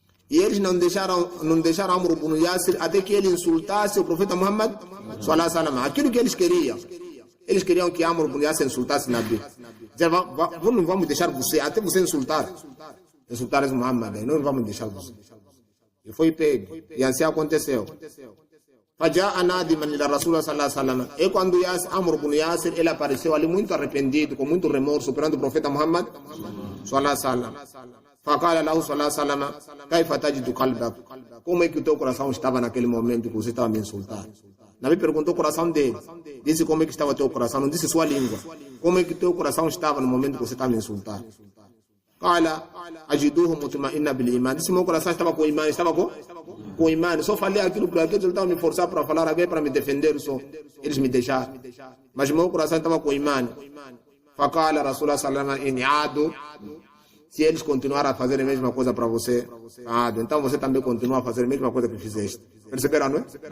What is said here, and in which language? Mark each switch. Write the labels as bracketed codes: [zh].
[pt] E eles não deixaram Amr ibn Yasir até que ele insultasse o profeta Muhammad sallallahu alaihi wasallam. Aquilo que eles queriam. Eles queriam que Amr ibn Yasir insultasse Nabi. Disseram, não vamos deixar você, até você insultar esse Muhammad. Não vamos deixar você. E foi pego. E assim aconteceu. [ar] فجاء نادما إلى الرسول صلى الله عليه وسلم. [pt] E quando Amr ibn Yasir, ele apareceu ali muito arrependido, com muito remorso perante o profeta Muhammad sallallahu alaihi wasallam. [ar] فقال له صلى الله عليه وسلم كيف تجد قلبك? [pt] Como é que o teu coração estava naquele momento que você estava me insultando? Nabi perguntou o coração dele. Disse como é que estava o teu coração, não disse sua língua. Como é que o teu coração estava no momento que você estava me insultando? [ar] قال أجدوه مطمئنا بالإيمان. [pt] Disse meu coração estava com imã, com imã. Só falei aquilo para aqueles que estavam me forçar para falar alguém para me defender, só eles me deixaram. Mas meu coração estava com imã. [ar] فقال رسول الله صلى الله عليه وسلم [pt] se eles continuarem a fazer a mesma coisa para você, então você também continua a fazer a mesma coisa que fizeste. Perceberam, não é?